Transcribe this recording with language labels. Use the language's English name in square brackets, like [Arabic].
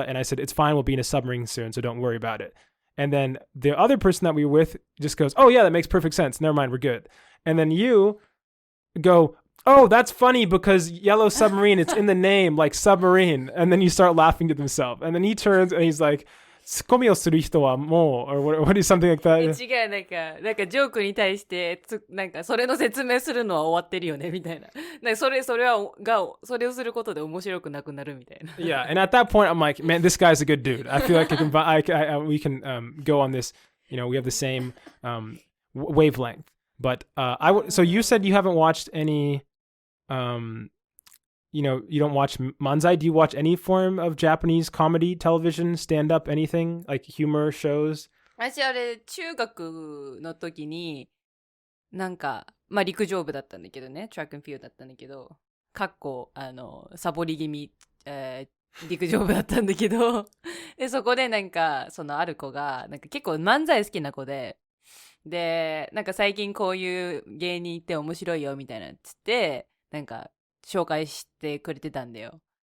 [English] And I said, it's fine. We'll be in a submarine soon. So don't worry about it. And then the other person that we were with just goes, oh yeah, that makes perfect sense. Never mind. We're good. And then you go, oh, that's funny because Yellow Submarine, it's in the name, like submarine. And then you start laughing to yourself. And then he turns and he's like, [Japanese] ツッコミをする人はもう [English] or what is something like that? [Japanese] 違う、なんかジョークに対してなんかそれの説明するのは終わってるよねみたいな。なんかそれをすることで面白くなくなるみたいな。 [English] Yeah, and at that point I'm like, man, this guy's a good dude. I feel like we can go on this. We have the same wavelength. But so you said you haven't watched any. You don't watch manzai. Do you watch any form of Japanese comedy, television, stand-up, anything? Like humor shows? [Japanese] 私あれ、中学の時に、なんか、まあ陸上部だったんだけどね、トラック&フィールドだったんだけど、サボり気味、陸上部だったんだけど、で、そこでなんか、ある子が、なんか結構漫才好きな子で、なんか最近こういう芸人って面白いよみたいなっつって、なんか、紹介してくれてたんだよ。